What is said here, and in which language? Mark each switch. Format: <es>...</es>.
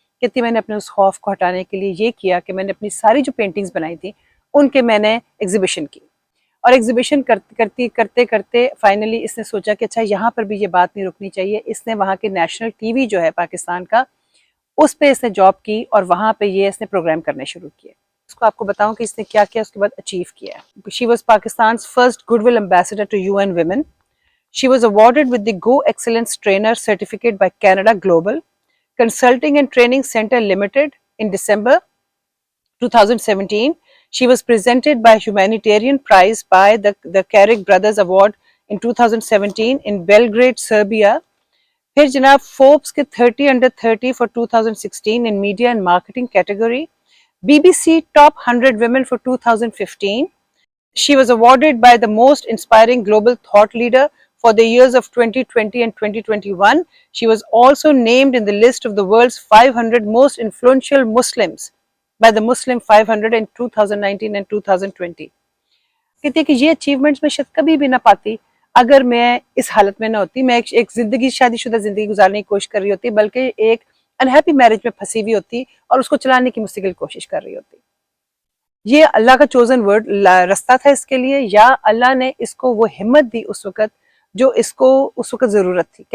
<ur>کہتی میں نے اپنے اس خوف کو ہٹانے کے لیے یہ کیا کہ میں نے اپنی ساری جو پینٹنگز بنائی تھی ان کے میں نے ایگزیبیشن کی. اور ایگزیبیشن کرتے کرتے فائنلی اس نے سوچا کہ اچھا یہاں پر بھی یہ بات نہیں رکنی چاہیے. اس نے وہاں کے نیشنل ٹی وی جو ہے پاکستان کا, اس پہ اس نے جاب کی اور وہاں پہ یہ اس نے پروگرام کرنے شروع کیے. اس کو آپ کو بتاؤں کہ اس نے کیا کیا اس کے بعد اچیو کیا ہے.</ur> <en>She was Pakistan's first goodwill ambassador to UN Women. She was awarded with the Go Excellence Trainer certificate by Canada Global Consulting and Training Center Limited in December 2017. She was presented by Humanitarian Prize by the Carrick Brothers Award in 2017 in Belgrade, Serbia.</en> <ur>پھر جناب Forbes کے</ur> <en>30 under 30 for 2016 in Media and Marketing category. BBC Top 100 Women for 2015. She was awarded by the Most Inspiring Global Thought Leader for the years of 2020 and 2021. She was also named in the list of the world's 500 most influential Muslims by the Muslim 500 in 2019 and 2020.</en> <ur>کہتی ہے کہ یہ achievements میں شاید کبھی بھی نہ پاتی اگر میں اس حالت میں نہ ہوتی. میں ایک زندگی شادی شدہ زندگی گزارنے کی کوشش کر رہی ہوتی, بلکہ ایک انہیپی میرج میں پھنسی ہوئی ہوتی اور اس کو چلانے کی مستقل کوشش کر رہی ہوتی. یہ اللہ کا چوزن ورڈ رستہ تھا اس کے لیے, یا اللہ نے اس کو وہ ہمت دی اس وقت جو اس کو اس وقت ضرورت تھی.</ur>